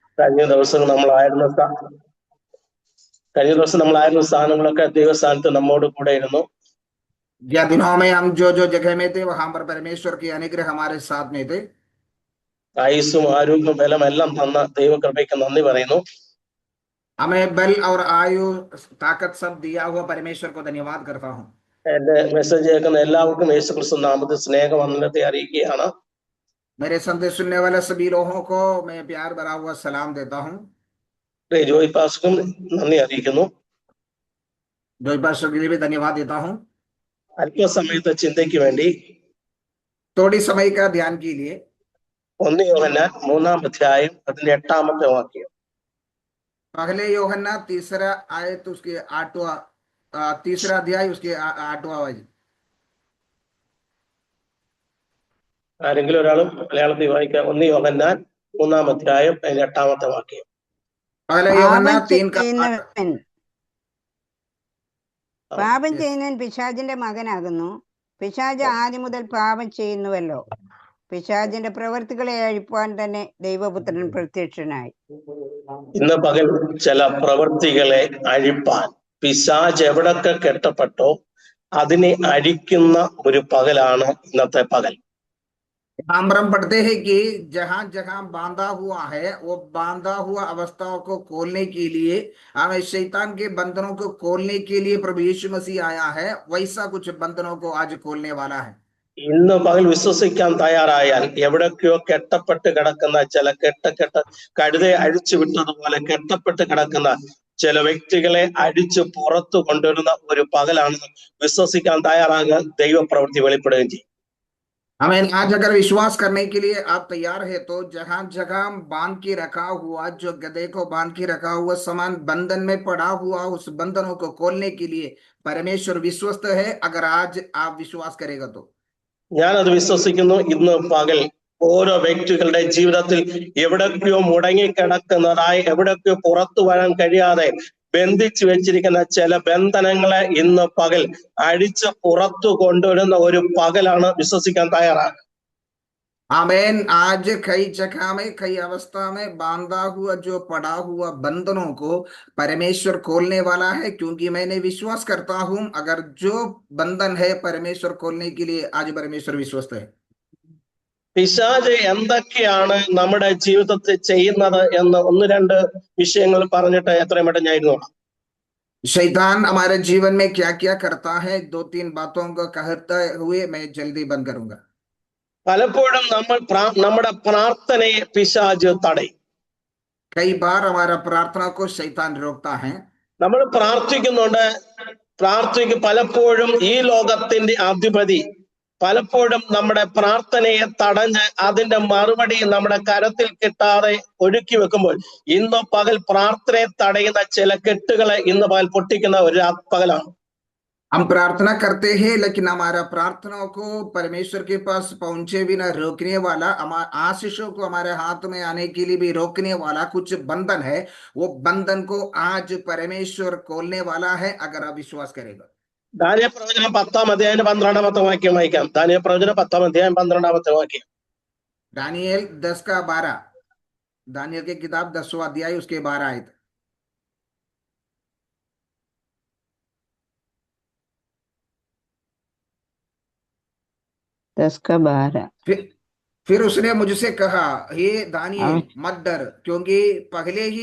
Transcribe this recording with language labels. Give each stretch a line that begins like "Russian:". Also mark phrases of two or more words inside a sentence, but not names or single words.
Malayalam: കഴിഞ്ഞ ദിവസം നമ്മളായിരുന്ന സ്ഥാനങ്ങളൊക്കെ ദൈവസ്ഥാനത്ത് നമ്മോട് കൂടെ ഇരുന്നു.
Hindi: या दिनों में हम जो जो जगह में थे वहां पर परमेश्वर की अनुग्रह हमारे साथ में थे.
Malayalam: ആയുസ്സും ആരോഗ്യവും ബലം എല്ലാം തന്ന ദൈവകൃപയ്ക്ക് നന്ദി പറയുന്നു.
Hindi: हमें बल और आयु ताकत सब दिया हुआ परमेश्वर को धन्यवाद करता हूँ.
Malayalam: എന്റെ മെസ്സേജ് കേൾക്കുന്ന എല്ലാവർക്കും യേശുക്രിസ്തു നാമത്തിൽ സ്നേഹവന്ദനത്തെ അറിയിക്കുകയാണ്.
Hindi: मेरे संदेश सुनने वाले सभी लोगों को मैं प्यार भरा हुआ सलाम देता हूँ.
Malayalam: ജോയ് പാസ്റ്റർക്കും നന്ദി അറിയിക്കുന്നു.
Hindi: जॉय पास्टर के लिए भी धन्यवाद देता हूँ.
Malayalam: അല്പസമയത്തെ ചിന്തയ്ക്ക് വേണ്ടി
Hindi: थोड़ी समय का ध्यान के लिए
Malayalam: 1 യോഹന്നാൻ 3-ാം അധ്യായം അതിന്റെ 8-ാമത്തെ വാക്യം.
Hindi: पहले യോഹന്നാൻ 3 आयत उसके 8वां 3 अध्याय उसके 8वां वाक्य.
Malayalam: ആരെങ്കിലും ഒരാളും മലയാളത്തിൽ വായിക്കാം. 1 യോഹന്നാൻ 3-ാം അധ്യായം അതിന്റെ 8-ാമത്തെ വാക്യം.
Hindi: पहले യോഹന്നാൻ 3 का 8.
Malayalam: പാപം ചെയ്യുന്നവൻ പിശാചിന്റെ മകനാകുന്നു. പിശാച് ആദ്യം മുതൽ പാപം ചെയ്യുന്നുവല്ലോ. പിശാചിന്റെ പ്രവൃത്തികളെ അഴിപ്പാൻ തന്നെ ദൈവപുത്രൻ പ്രത്യക്ഷനായി. ഇന്ന് പകൽ ചില പ്രവൃത്തികളെ അഴിപ്പാൻ പിശാച് എവിടൊക്കെ കെട്ടപ്പെട്ടോ അതിനെ അഴിക്കുന്ന ഒരു പകലാണ് ഇന്നത്തെ പകൽ.
Hindi: हम पढ़ते हैं कि जहां जहां बांधा हुआ है वो बांधा हुआ अवस्थाओं को खोलने के लिए हमें शैतान के बंधनों को खोलने के लिए प्रभु यीशु मसीह आया है. वैसा कुछ बंधनों को आज खोलने वाला है.
Malayalam: ഇന്ന് പകൽ വിശ്വസിക്കാൻ തയ്യാറായാൽ എവിടൊക്കെയോ കെട്ടപ്പെട്ട് കിടക്കുന്ന ചില കഴുതെ അഴിച്ചു വിട്ടതുപോലെ കെട്ടപ്പെട്ട് കിടക്കുന്ന ചില വ്യക്തികളെ അടിച്ചു പുറത്തു കൊണ്ടുവരുന്ന ഒരു പകലാണെന്ന് വിശ്വസിക്കാൻ തയ്യാറാകാൻ ദൈവപ്രവൃത്തി വെളിപ്പെടുകയും ചെയ്യും.
Hindi: हमें आज अगर विश्वास करने के लिए आप तैयार है तो जहां जगह बांध के रखा हुआ जो गधे को बांध के रखा हुआ समान बंधन में पड़ा हुआ उस बंधनों को खोलने के लिए परमेश्वर विश्वस्त है. अगर आज आप विश्वास करेगा तो
Malayalam: ഞാനത് വിശ്വസിക്കുന്നു. ഇന്ന് പകൽ ഓരോ വ്യക്തികളുടെ ജീവിതത്തിൽ എവിടൊക്കെയോ മുടങ്ങിക്കിടക്കുന്നതായി എവിടൊക്കെയോ പുറത്തു വരാൻ കഴിയാതെ ബന്ധിച്ചു വെച്ചിരിക്കുന്ന ചില ബന്ധനങ്ങളെ ഇന്ന് പകൽ അടിച്ച് പുറത്തു കൊണ്ടുവരുന്ന ഒരു പകലാണ് വിശ്വസിക്കാൻ തയ്യാറാണ്.
Hindi: आमेन. आज कई जगह में कई अवस्था में बांधा हुआ जो पड़ा हुआ बंधनों को परमेश्वर खोलने वाला है, क्योंकि मैंने विश्वास करता हूं अगर जो बंधन है परमेश्वर खोलने के लिए आज परमेश्वर विश्वस्त है.
Malayalam: പിശാച് എന്തൊക്കെയാണ് നമ്മുടെ ജീവിതത്തിൽ ചെയ്യുന്നത് എന്ന് 1-2 വിഷയങ്ങൾ പറഞ്ഞിട്ട് എത്രയും പെട്ടെന്ന് ഞാൻ ഇരുന്നോളാം.
Hindi: शैतान हमारे जीवन में क्या क्या करता है 2-3 बातों को कहते हुए मैं जल्दी बंद करूंगा.
Malayalam: പലപ്പോഴും നമ്മുടെ പ്രാർത്ഥനയെ പിശാച് തടയും.
Hindi: कई बार हमारा प्रार्थना को शैतान रोकता है.
Malayalam: നമ്മൾ പ്രാർത്ഥിക്കും പലപ്പോഴും ഈ ലോകത്തിന്റെ അധിപതി പലപ്പോഴും നമ്മുടെ പ്രാർത്ഥനയെ തടഞ്ഞ് അതിന്റെ മറുപടി നമ്മുടെ കരത്തിൽ കിട്ടാതെ ഒഴുക്കി വെക്കുമ്പോൾ ഇന്ന് പകൽ പ്രാർത്ഥനയെ തടയുന്ന ചില കെട്ടുകളെ ഇന്ന് പകൽ പൊട്ടിക്കുന്ന ഒരു പകലാണ്.
Hindi: हम प्रार्थना करते हैं लेकिन हमारा प्रार्थनाओं को परमेश्वर के पास पहुंचे बिना रोकने वाला, हमारे आशीषों को हमारे हाथ में आने के लिए भी रोकने वाला कुछ बंधन है. वो बंधन को आज परमेश्वर खोलने वाला है अगर आप विश्वास करेगा.
Malayalam: ദാനിയേൽ പ്രവചനം 10-ാം അധ്യായം 12-ാമത്തെ വാക്യം വായിക്കാം. ദാനിയേൽ പ്രവചനം 10-ാം അധ്യായം 12-ാമത്തെ വാക്യം.
Hindi: दानियल 10 का 12. दानियल की किताब 10वां अध्याय उसके 12 आयत. फिर उसने मुझसे कहा, हे दानियल मत डर, क्योंकि पहले ही